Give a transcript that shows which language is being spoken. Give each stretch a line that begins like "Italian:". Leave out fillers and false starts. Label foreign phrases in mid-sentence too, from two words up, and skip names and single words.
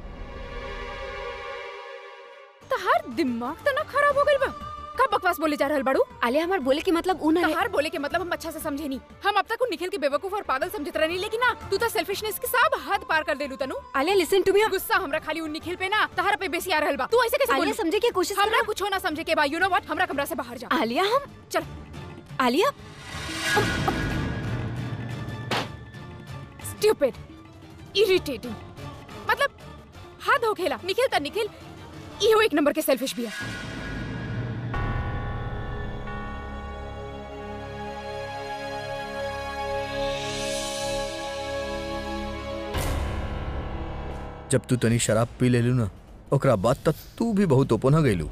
Bhojpuri: तो हर दिमाग तो ना खराब हो गइल बा? का बकवास बोले जा रहल बाड़ू? आलिया हमार बोले के मतलब उ ना है। हर बोले के मतलब हम अच्छा से समझे नहीं। हम अब तक निखिल के बेवकूफ और पागल समझत रहनी, लेकिन ना तू तो सेल्फिशनेस के सब हद पार कर देलू। तनु
English: आलिया listen to me।
Bhojpuri: गुस्सा हमरा खाली उन निखिल पे ना तहरा पे बेसी आ रहल बा। तू ऐसे कैसे आलिया बोली? समझे की कोशिश कर। हमरा कुछ ना समझे के बा।
English: you know what,
Bhojpuri: हमरा कमरा से बाहर जा। आलिया हम चल। आलिया
English: stupid, irritating,
Bhojpuri: मतलब हद हो खेला। निखिल ता निखिल इहो एक नंबर के सेल्फिश भी है। जब तू तनी शराब पी लेलू ना, ओकरा बाद तक तू भी बहुत ओपन हो गईलू।